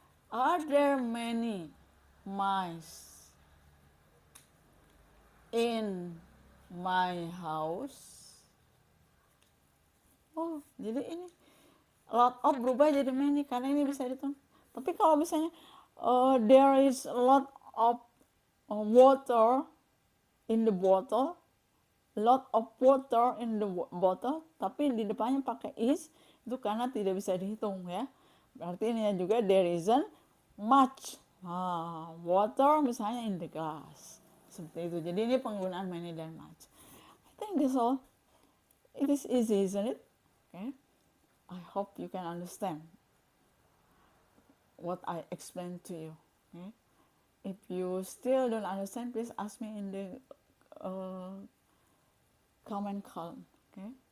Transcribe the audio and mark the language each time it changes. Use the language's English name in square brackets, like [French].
[English] Are there many mice in my house? [Indonesian] Jadi ini [English] lot of [Indonesian] berubah jadi many karena ini bisa dihitung. Tapi kalau misalnya [English] there is a lot of water in the bottle, lot of water in the bottle, [Indonesian] tapi di depannya pakai is, itu karena tidak bisa dihitung, ya. Berarti ini juga [English] there isn't much water [Indonesian] misalnya [English] in the glass. [Indonesian] Seperti itu. Jadi ini penggunaan many dan much. [English] I think that's all. It is easy, isn't it? Okay. I hope you can understand what I explained to you. Okay? If you still don't understand, please ask me in the comment column. Okay?